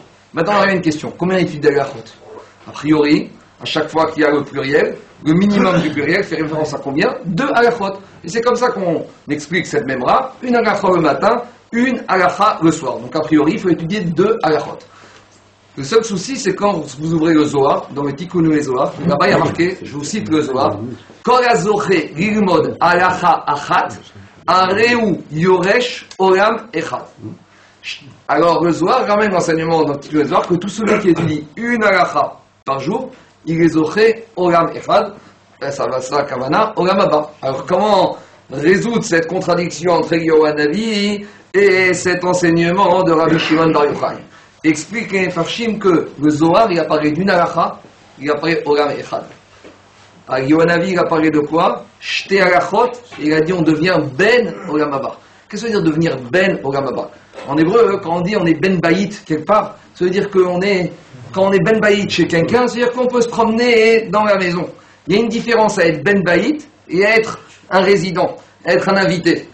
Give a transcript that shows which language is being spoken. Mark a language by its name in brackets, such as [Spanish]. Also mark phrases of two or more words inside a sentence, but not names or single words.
[French] Maintenant, on a une question. Combien d'études d'halachot? A priori, à chaque fois qu'il y a le pluriel, le minimum du pluriel fait référence à combien? 2 halachot. Et c'est comme ça qu'on explique cette même ra, une halacha le matin, une halacha le soir. Donc a priori, il faut étudier 2 halachot. Le seul souci, c'est quand vous ouvrez le Zohar, dans le Tikkun et Zohar, là-bas il y a marqué, je vous cite le Zohar, [Hebrew] כל הזוכה ללמוד הלכה אחת הריהו יורש עולם אחד. [French] Alors le Zohar ramène l'enseignement dans le Tikkun et Zohar que tout celui qui étudie une halacha par jour, il est [Hebrew] זוכה עולם אחד, [French] ça va ça kavana [Hebrew] עולם הבא. [French] Alors comment résoudre cette contradiction entre Eliyahu Hanavi et cet enseignement de Rabbi Shimon Bar Yochai? Explique les Farshim que le Zohar, il a parlé d'une halacha, il a parlé [Hebrew] עולם אחד. [French] Eliyahu Hanavi, il a parlé de quoi? [Hebrew] שתי הלכות, [French] il a dit on devient [Hebrew] בן עולם הבא. [French] Qu'est-ce que ça veut dire devenir [Hebrew] בן עולם הבא? [French] En hébreu, quand on dit on est [Hebrew] בן בית [French] quelque part, ça veut dire qu'on est, quand on est [Hebrew] בן בית [French] chez quelqu'un, c'est-à-dire qu'on peut se promener dans la maison. Il y a une différence à être [Hebrew] בן בית [French] et à être un résident, à être un invité.